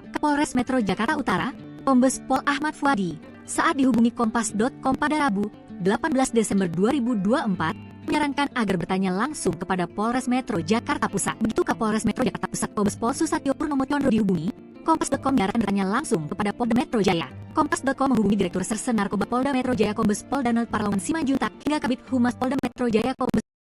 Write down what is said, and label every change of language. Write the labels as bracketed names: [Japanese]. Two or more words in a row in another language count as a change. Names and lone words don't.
[Indonesian] Kapolres Metro Jakarta Utara, Kombes Pol Ahmad Fuadi, saat dihubungi Kompas.com pada Rabu, 18 Desember 2024, menyarankan agar bertanya langsung kepada Polres Metro Jakarta Pusat. Begitu Kapolres Metro Jakarta Pusat Kombes Pol Susatyo Purnomo Condro dihubungi, Kompas.com diarahkan bertanya langsung kepada Polda Metro Jaya. Kompas.com menghubungi Direktur Reserse Narkoba Polda Metro Jaya Kombes Pol Danel Parlawan Simanjuntak hingga Kabid Humas Polda Metro Jaya Kombes